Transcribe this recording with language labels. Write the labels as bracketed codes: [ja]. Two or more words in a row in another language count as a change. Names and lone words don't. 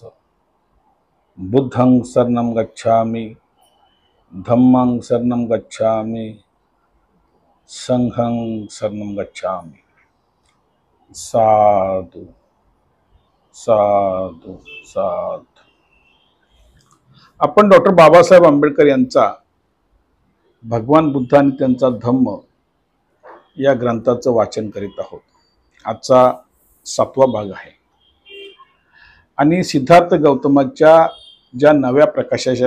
[pi] बुद्धं शरणं गच्छामि, धम्मं शरणं गच्छामि, संघं शरणं गच्छामि। साधु साधु साधु। [mr] आपण डॉक्टर बाबासाहेब आंबेडकर यांचा भगवान बुद्ध आणि त्यांचा धम्म या ग्रंथाचं वाचन करीत आहोत। आजचा 7वा भाग आहे आणि सिद्धार्थ गौतमाच्या ज्या नव्या प्रकाशाच्या